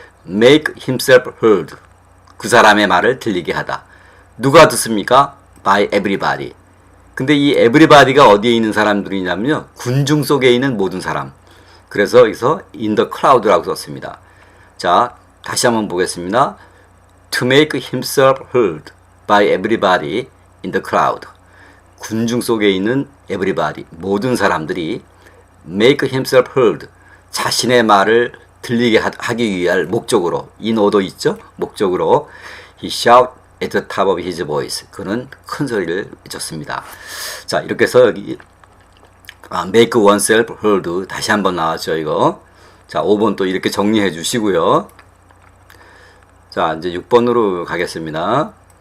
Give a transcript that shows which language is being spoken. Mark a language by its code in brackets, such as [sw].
[en] Make himself heard. [ko] 그 사람의 말을 들리게 하다. 누가 듣습니까? [en] By everybody. [ko] 근데 이 everybody가 어디에 있는 사람들이냐면요. 군중 속에 있는 모든 사람. 그래서 여기서 [en] in the crowd [ko] 라고 썼습니다. 자, 다시 한번 보겠습니다. [en] To make himself heard by everybody in the crowd. [ko] 군중 속에 있는 everybody, 모든 사람들이 [en] make himself heard, [ko] 자신의 말을 들리게 하기 위한 목적으로, in order 있죠? 목적으로 [en] he shout at the top of his voice. [ko] 그는 큰 소리를 외쳤습니다. 자, 이렇게 해서 여기 make oneself heard 다시 한번 나왔죠, 이거. 자, 5번 또 이렇게 정리해 주시고요. 자, 이제 6번으로 가겠습니다.